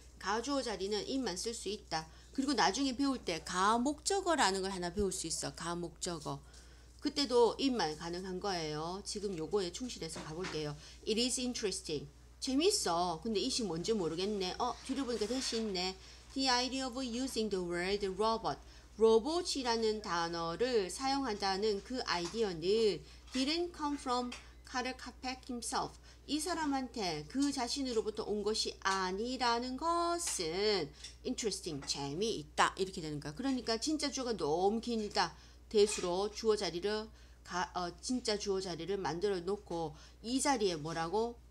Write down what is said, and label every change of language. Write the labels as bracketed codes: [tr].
[ko] 가주어 자리는 it만 쓸 수 있다. 그리고 나중에 배울 때 가목적어라는 걸 하나 배울 수 있어. 가목적어. 그때도 it만 가능한 거예요. 지금 요거에 충실해서 가볼게요. [en] It is interesting. [ko] 재밌어. 근데 it이 뭔지 모르겠네. 뒤로 보니까 that이 있네. [en] The idea of using the word robot. [ko] 로봇이라는 단어를 사용한다는 그 아이디어는 [en] didn't come from Karl Kapek himself. [ko] 이 사람한테 그 자신으로부터 온 것이 아니라는 것은 interesting, 재미있다 이렇게 되는 거야. 그러니까 진짜 주어가 너무 길다. 대수로 주어 자리를 진짜 주어 자리를 만들어 놓고 이 자리에 뭐라고?